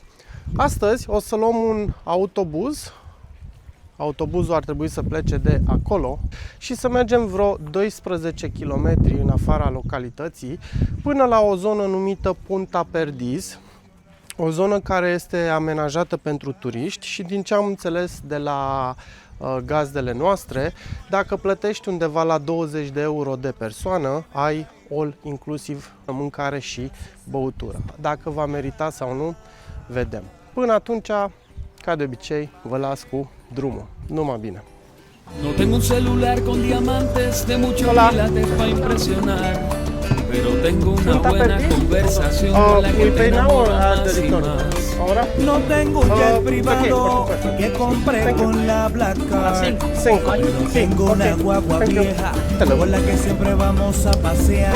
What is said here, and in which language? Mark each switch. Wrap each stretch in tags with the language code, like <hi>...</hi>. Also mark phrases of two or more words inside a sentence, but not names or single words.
<ro>Astăzi o să luăm un autobuz. Autobuzul ar trebui să plece de acolo și să mergem vreo 12 km în afara localității până la o zonă numită Punta Perdiz, o zonă care este amenajată pentru turiști și, din ce am înțeles de la gazdele noastre, dacă plătești undeva la 20 de euro de persoană, ai</ro> <en>all inclusiv</en> <ro>mâncare și băutură. Dacă va merita sau nu, vedem. Până atunci, ca de obicei, vă las cu drumul. Numai bine!</ro> <es>No tengo un celular con diamantes de muchos quilates para impresionar, pero tengo una buena conversación con la que te enamora más y más. No tengo un jet privado que compré con la Black Card, pero tengo una guagua vieja con la que siempre vamos a pasear.</es>